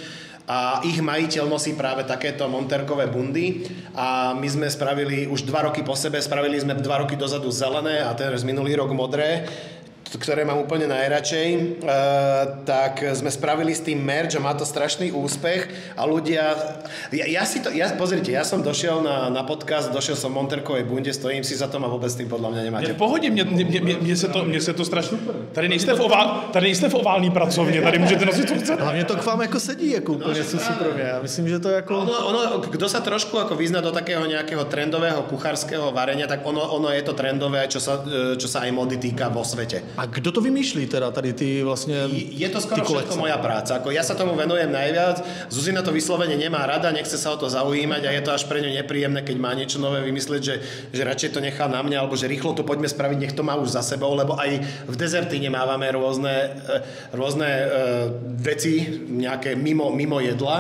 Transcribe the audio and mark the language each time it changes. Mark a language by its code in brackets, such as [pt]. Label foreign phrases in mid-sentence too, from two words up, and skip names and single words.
[sk] A ich majiteľ nosí práve takéto monterkové bundy a my sme spravili už 2 roky po sebe, spravili sme 2 roky dozadu zelené a teraz minulý rok modré, ktoré mám úplne najradšej, tak sme spravili s tým merch a má to strašný úspech a ľudia... Pozrite, ja som došiel na podcast, došiel som v monterkovej bunde, stojím si za tom a vôbec s tým podľa mňa nemáte. [cs] V pohodě, mně se to strašně... Tady nejste v ovální pracovně, tady můžete nosit, co chcete. Hlavně to k vám jako sedí, jako úplně super. Já myslím, že to jako... [sk] Kdo sa trošku ako vyzná do takého nejakého trendového kuchárskeho varenia, tak ono je to trendové, čo sa aj mody týka vo svete. [cs] A kdo to vymýšlí teda tady ty vlastně [sk] Je to skoro všetko moja práca. Ako ja sa tomu venujem najviac. Zuzina to vyslovene nemá rada, nechce sa o to zaujímať a je to až pre ňu nepríjemné, keď má niečo nové vymyslieť, že radšej to nechá na mňa, alebo že rýchlo to poďme spraviť, nech to má už za sebou, lebo aj v dezertíne mávame rôzne veci, nejaké mimo jedla.